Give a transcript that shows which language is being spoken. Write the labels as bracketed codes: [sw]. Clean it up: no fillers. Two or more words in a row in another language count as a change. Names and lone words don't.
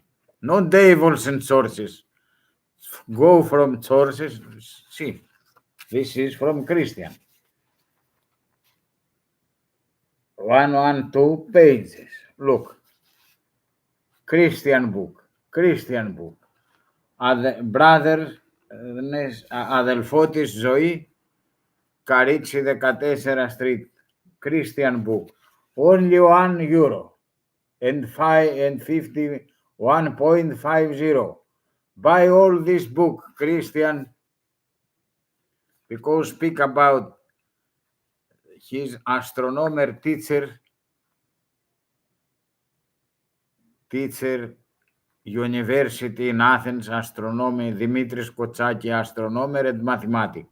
[en] Not devils and sources. Go from sources. See, this is from Christian. 112 pages. Look. Christian book. Brothers, [el] αδελφό της ζωή, Καρίτσι 14 Street. [en] Christian book. Only €1 and 51.50. Buy all this book, Christian, because speak about his astronomer teacher, University in Athens, astronomy, Dimitris Kotsaki, astronomer and mathematics.